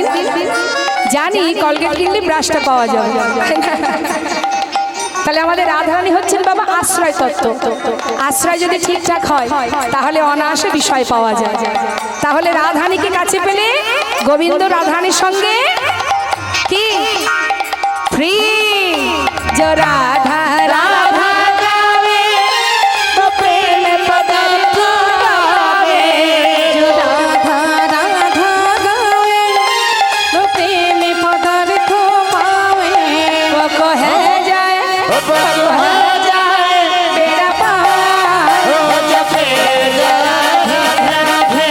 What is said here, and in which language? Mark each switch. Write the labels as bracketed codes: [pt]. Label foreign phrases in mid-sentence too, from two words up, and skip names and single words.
[bn] জানি কলগেট কিনলে ব্রাশটা পাওয়া যাবে। তাহলে আমাদের রাধারানী হচ্ছেন বাবা আশ্রয় তত্ত্ব। আশ্রয় যদি ঠিকঠাক হয় তাহলে অনায়াসে বিষয় পাওয়া যায়। তাহলে রাধারানীকে কাছে পেলে গোবিন্দ রাধারানীর সঙ্গে কি ফ্রি। [hi] जो राधा राधा गावे तो प्रेम पदार्थ गावे। जो राधा राधा गावे तो प्रेम पदार्थ पावे। वो कहे जाए बेड़ा पार हो जपे जा राधे राधे।